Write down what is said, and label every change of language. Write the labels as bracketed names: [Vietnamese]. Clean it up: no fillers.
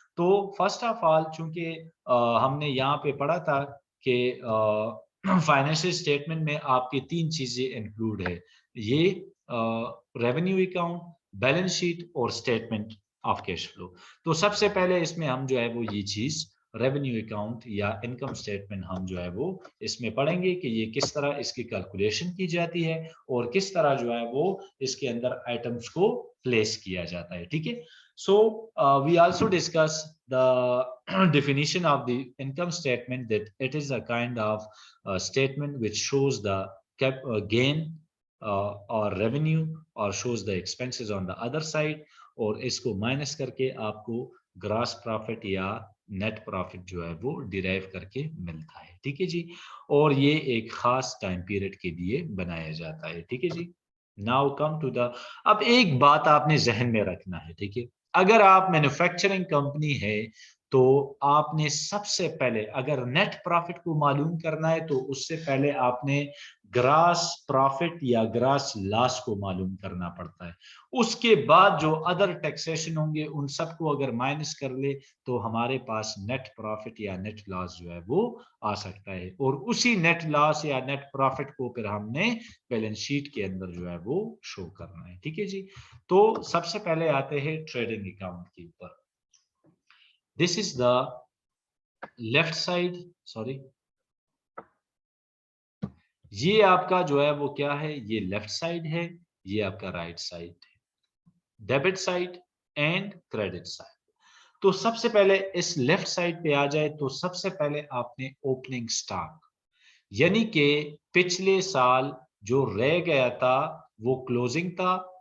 [Urdu] تو first of all چونکہ ہم نے یہاں پہ پڑھا تھا کہ فائنینشیل اسٹیٹمنٹ میں آپ کی تین چیزیں انکلوڈ ہے, یہ ریونیو اکاؤنٹ, بیلنس شیٹ اور اسٹیٹمنٹ آف کیش فلو. تو سب سے پہلے اس میں ہم جو ہے وہ یہ چیز ریونیو اکاؤنٹ یا انکم اسٹیٹمنٹ ہم جو ہے وہ اس میں پڑھیں گے کہ یہ کس طرح اس کی کیلکولیشن کی جاتی ہے اور کس طرح جو ہے وہ اس کے اندر آئٹمس کو پلیس کیا جاتا ہے. ٹھیک ہے. [English] So we also discuss the definition of the income statement, that it is a kind of statement which shows the gain or revenue or shows the expenses on the other side, [Urdu] اور اس کو minus کر کے آپ کو gross profit یا net profit جو ہے وہ ڈیرائیو کر کے ملتا ہے. ٹھیک ہے جی. اور یہ ایک خاص ٹائم پیریڈ کے لیے بنایا جاتا ہے. ٹھیک ہے جی. [English] now come to the, [Urdu] اب ایک بات آپ نے ذہن میں رکھنا ہے. ٹھیک ہے. اگر آپ مینوفیکچرنگ کمپنی ہے تو آپ نے سب سے پہلے اگر نیٹ پروفٹ کو معلوم کرنا ہے تو اس سے پہلے آپ نے گراس پروفٹ یا گراس لاس کو معلوم کرنا پڑتا ہے. اس کے بعد جو ادر ٹیکسیشن ہوں گے ان سب کو اگر مائنس کر لے تو ہمارے پاس نیٹ پروفٹ یا نیٹ لاس جو ہے وہ آ سکتا ہے, اور اسی نیٹ لاس یا نیٹ پروفٹ کو پھر ہم نے بیلنس شیٹ کے اندر جو ہے وہ شو کرنا ہے. ٹھیک ہے جی. تو سب سے پہلے آتے ہیں ٹریڈنگ اکاؤنٹ کے اوپر. [English] This is the left side, sorry. [Urdu] یہ آپ کا جو ہے وہ کیا ہے, یہ لیفٹ سائڈ ہے, یہ آپ کا رائٹ سائڈ ہے, [English] Debit side and credit side. [Urdu] تو سب سے پہلے اس لیفٹ سائڈ پہ آ جائے تو سب سے پہلے آپ نے اوپننگ سٹاک, یعنی کہ پچھلے سال جو رہ گیا تھا وہ کلوزنگ تھا.